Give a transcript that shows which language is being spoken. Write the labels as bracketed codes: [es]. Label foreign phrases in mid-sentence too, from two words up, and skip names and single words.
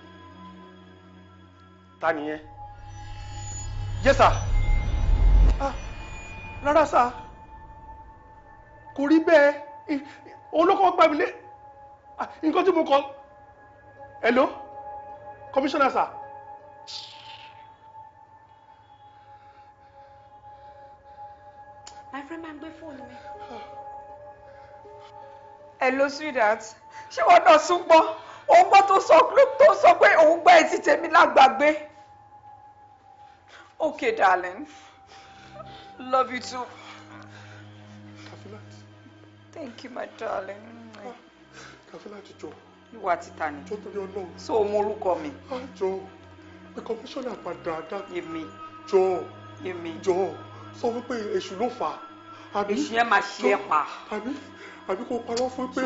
[yo] Ta ni yẹn? [en] Yes sir. [yo] Rárá sir. Kò rí bẹ́ẹ̀. Olókọ́ gbà mí lé. Nǹkan tí mo kọ. [en] Hello? Commissioner sir. My friend [yo] máa ń gbé fóònù mi. [en] Hello sweetheart. [yo] Ṣé wọ́n náà sún gbọ́? Òun gbọ́ tó sọ pé òun gbọ́ etí tèmi lágbàgbé. [en] Okay darling. Love you too. Kafilat. Thank you my darling. [yo] Kafilat jọ. Ìwà títa ni. Jọ torí Ọlọ́run. So òun orúkọ mi. Jọ. Pé commissioner padà dá. Èmi. Jọ. Èmi. Jọ. Sọ wípé èṣù ló fà á. Èṣù yẹn máa ṣe é pa. Àbí kò parọ́ fún pé